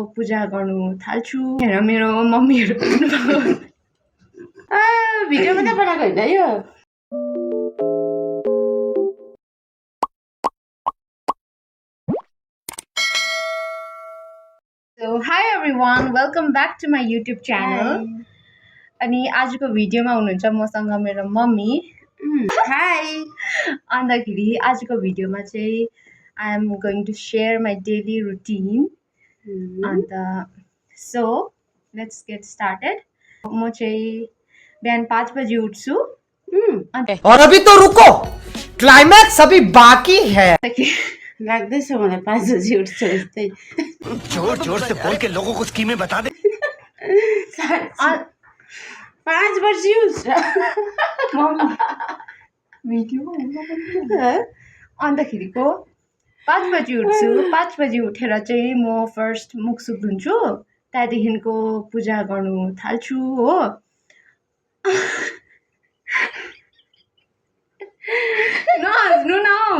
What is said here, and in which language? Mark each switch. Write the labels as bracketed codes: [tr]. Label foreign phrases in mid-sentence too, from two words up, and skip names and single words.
[ne] पूजा गर्नु थाल्छु। हेर मेरो मम्मीहरू भिडियो मात्रै बनाएको होइन यो। [en] So hi everyone, welcome back to my YouTube channel. [ne] अनि आजको भिडियोमा हुनुहुन्छ मसँग मेरो मम्मी। हाई। अन्तखेरि आजको भिडियोमा चाहिँ [en] I am going to share my daily routine. अन्त so let's get started. [ne] म चाहिँ बिहान 5 बजे उठ्छु। [hi] और अभी तो रुको, क्लाइमैक्स अभी बाकी है। [ne] लाग्दैछ मलाई 5 बजे उठ्छ जस्तै। [hi] जोर जोर से बोल के लोगों को स्कीमें बता दे। [ne] 5 बजे उठ्छ अन्तखेरिको 5 बजे उठ्छु। 5 बजे उठेर चाहिँ म फर्स्ट मुख सुख धुन्छु, त्यहाँदेखिको पूजा गर्नु थाल्छु हो। नहाँस्नु न।